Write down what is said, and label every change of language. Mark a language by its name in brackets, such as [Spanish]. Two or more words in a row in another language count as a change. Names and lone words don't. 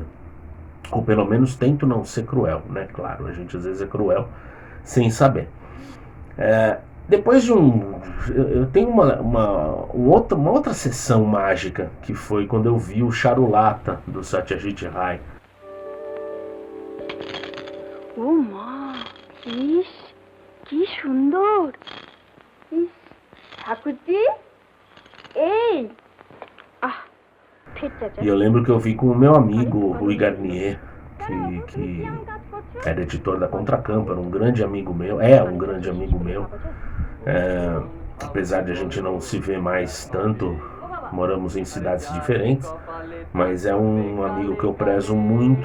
[Portuguese] Ou pelo menos tento não ser cruel, né? Claro, a gente às vezes é cruel sem saber. Depois de eu tenho uma outra sessão mágica, que foi quando eu vi o Charulata, do Satyajit Ray. [Bangla] ও মা, ইস কি সুন্দর! ইস ঠাকুরজি, এই [Portuguese] E eu lembro que eu vi com o meu amigo Rui Garnier, que era editor da Contracampo, era um grande amigo meu, um grande amigo meu. Apesar de a gente não se ver mais tanto, moramos em cidades diferentes, mas é um amigo que eu prezo muito.